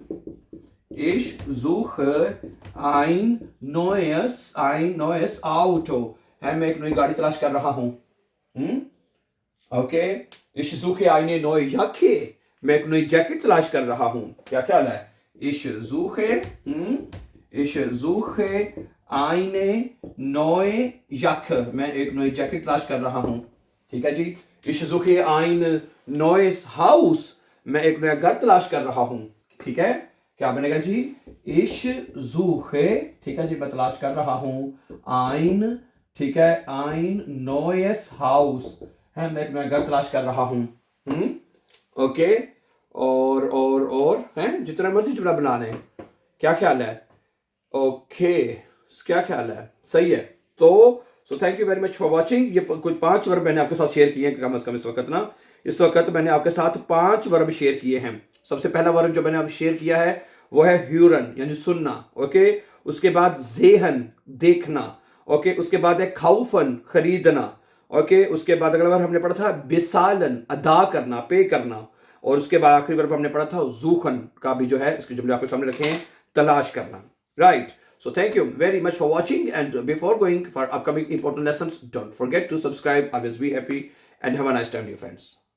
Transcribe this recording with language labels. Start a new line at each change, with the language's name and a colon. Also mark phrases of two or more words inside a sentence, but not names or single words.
German: ein neues Auto,
Hindi: है, मैं एक नई गाड़ी तलाश कर रहा हूँ, ओके,
German: ich suche eine neue Jacke,
Hindi: मैं एक नई जैकेट तलाश कर रहा हूँ, क्या ख्याल है,
German: ich suche eine neue Jacke,
Hindi: मैं एक नई जैकेट तलाश कर रहा हूँ, ठीक है जी,
German: ich suche ein neues Haus,
Hindi: मैं एक नया घर तलाश कर रहा हूँ, ठीक है, क्या बनेगा जी,
German: ich suche,
Hindi: ठीक है जी, मैं तलाश कर रहा हूँ, ठीक है,
German: ein neues Haus,
Hindi: है, मैं एक नया घर तलाश कर रहा हूँ, ओके, और हैं, जितना मर्जी जुमला बना लें, क्या ख्याल है, ओके, क्या ख्याल है, सही है।
English: तो so thank you very much for watching.
Hindi: ये कुछ 5 वर्ब मैंने आपके साथ शेयर किए हैं, कम से कम इस वक्त मैंने आपके साथ 5 वर्ब शेयर किए हैं। सबसे पहला वर्ब जो मैंने आप शेयर किया है वो है ह्यूरन, यानी सुनना, ओके। उसके बाद ज़ेहन, देखना, ओके। उसके बाद है खाउफन, खरीदना, ओके। उसके बाद अगला वर्ब हमने पढ़ा था बिसालन, अदा करना, पे करना। और उसके बाद आखिरी वर्ब हमने पढ़ा था जूखन का भी जो है, इसके जुमले आपके सामने रखे हैं, तलाश करना, राइट।
English: So thank you very much for watching, and before going for upcoming important lessons, don't forget to subscribe. Always be happy and have a nice time, dear friends.